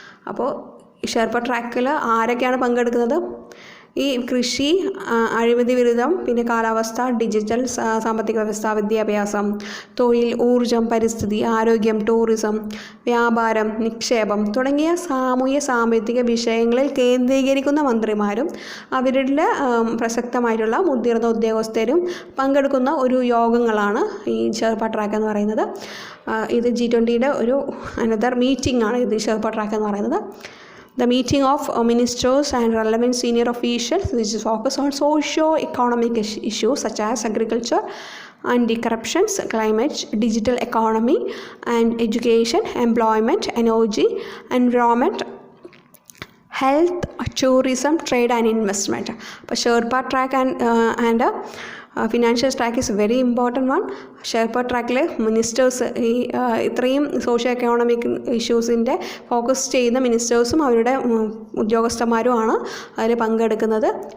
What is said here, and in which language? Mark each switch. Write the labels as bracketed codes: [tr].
[ml] അപ്പോൾ ഷെർപ്പ ട്രാക്കിൽ ആരൊക്കെയാണ് പങ്കെടുക്കുന്നത്? ഈ കൃഷി, അഴിമതി വിരുദ്ധം, പിന്നെ കാലാവസ്ഥ, ഡിജിറ്റൽ സാമ്പത്തിക വ്യവസ്ഥ, വിദ്യാഭ്യാസം, തൊഴിൽ, ഊർജം, പരിസ്ഥിതി, ആരോഗ്യം, ടൂറിസം, വ്യാപാരം, നിക്ഷേപം തുടങ്ങിയ സാമൂഹ്യ സാമ്പത്തിക വിഷയങ്ങളിൽ കേന്ദ്രീകരിക്കുന്ന മന്ത്രിമാരും അവരുടെ പ്രസക്തമായിട്ടുള്ള മുതിർന്ന ഉദ്യോഗസ്ഥരും പങ്കെടുക്കുന്ന ഒരു യോഗങ്ങളാണ് ഈ ഷെർപ്പ ട്രാക്ക് എന്ന് പറയുന്നത്. ഇത് G20യുടെ ഒരു അനദർ മീറ്റിംഗ് ആണ് ഇത് ഷെർപ്പ ട്രാക്ക് എന്ന് പറയുന്നത്. [en] The meeting of ministers and relevant senior officials which focus on socio-economic issues such as agriculture, anti-corruption, climate, digital economy and education, employment, energy, environment, health, tourism, trade and investment. അപ്പോൾ Sherpa track and financial track is very important one. [ml] Sherpa ട്രാക്കിൽ ministers ഈ ഇത്രയും socio economic ഇഷ്യൂസിൻ്റെ focus ചെയ്യുന്ന മിനിസ്റ്റേഴ്സും അവരുടെ ഉദ്യോഗസ്ഥന്മാരുമാണ് അതിൽ പങ്കെടുക്കുന്നത്.